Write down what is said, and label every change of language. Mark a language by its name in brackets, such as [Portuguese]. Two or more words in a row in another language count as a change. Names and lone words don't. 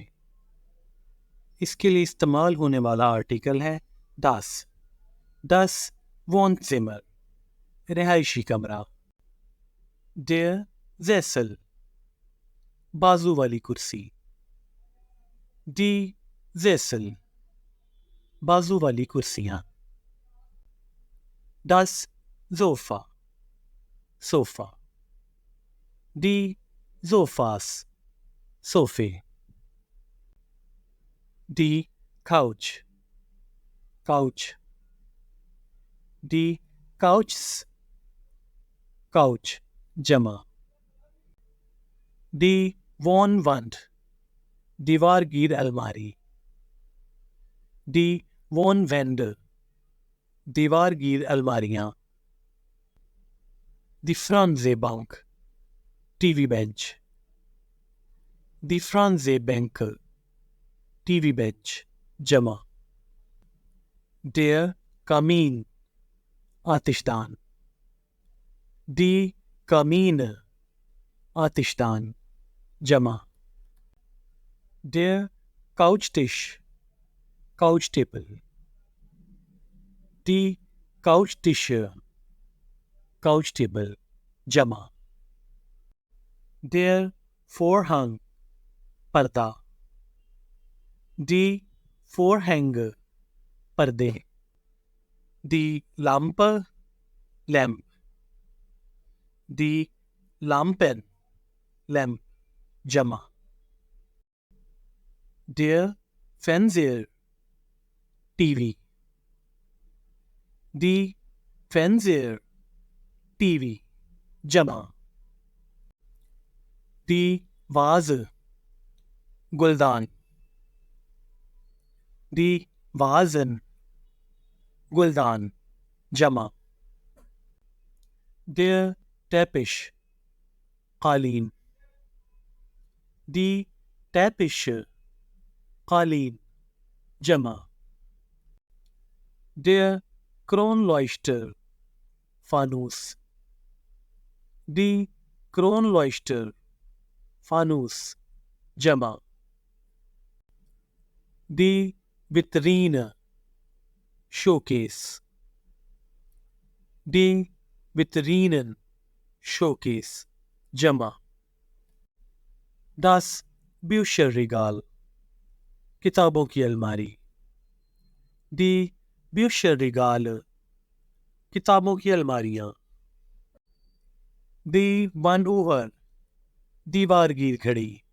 [Urdu] اس کے لیے استعمال ہونے والا آرٹیکل ہے [German] das Wohnzimmer، [Urdu] رہائشی کمرہ۔ [German] der Sessel، [Urdu] بازو والی کرسی۔ [German] die Sessel، [Urdu] بازو والی کرسیاں۔ [German] das Sofa، صوفہ۔ die Sofas، صوفے۔ die Couch، couch۔ die Couches، couch جمع۔ die Wohnwand، [Urdu] دیوار گیر الماری۔ [German] die Wohnwände، [Urdu] دیوار گیر الماریاں۔ [German] die Fernsehbank، [Urdu] ٹی وی بینچ۔ [German] die Fernsehbänke، [Urdu] ٹی وی بینچ جمع۔ [German] der Kamin، [Urdu] آتش دان۔ [German] die Kamine، [Urdu] آتش دان جمع۔ [German] der Couchtisch، [English] couch table. [German] die Couchtische، [English] couch table [German] جمع۔ der Vorhang، پردہ۔ die Vorhänge، پردے۔ die Lampe، لیمپ۔ die Lampen، [Urdu] لیمپ جمع۔ [German] der Fernseher، ٹی وی۔ die Fernseher، [Urdu] ٹی وی جمع۔ [German] die Vase، گلدان۔ die Vasen، [Urdu] گلدان جمع۔ [German] der Teppich، قالین۔ die Teppiche، [Urdu] قالین جمع۔ [German] der Kronleuchter، فانوس۔ die Kronleuchter، [Urdu] فانوس جمع۔ [German] die Vitrine، شوکیس۔ die Vitrinen، [Urdu] شوکیس جمع۔ [German] das Bücherregal، [Urdu] کتابوں کی الماری۔ [German] die Bücherregale، [Urdu] کتابوں کی الماریاں۔ [German] die Wanduhr، [Urdu] دیوار گیر گھڑی۔